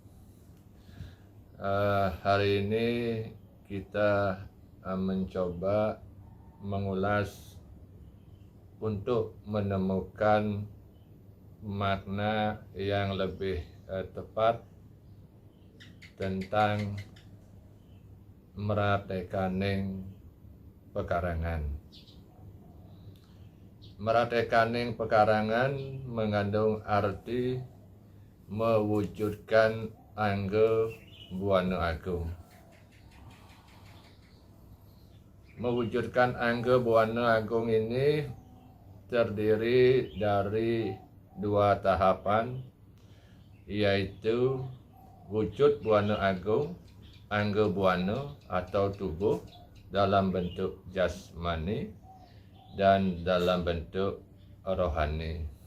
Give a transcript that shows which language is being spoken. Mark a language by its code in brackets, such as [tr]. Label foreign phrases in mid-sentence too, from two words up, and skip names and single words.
[id] Hari ini kita mencoba mengulas untuk menemukan makna yang lebih tepat tentang meratekaning pekarangan. Meratekaning pekarangan mengandung arti mewujudkan Angga Buana Agung. Mewujudkan Angga Buana Agung ini terdiri dari dua tahapan, yaitu wujud Buana Agung, Angga Buana atau tubuh dalam bentuk jasmani dan dalam bentuk rohani.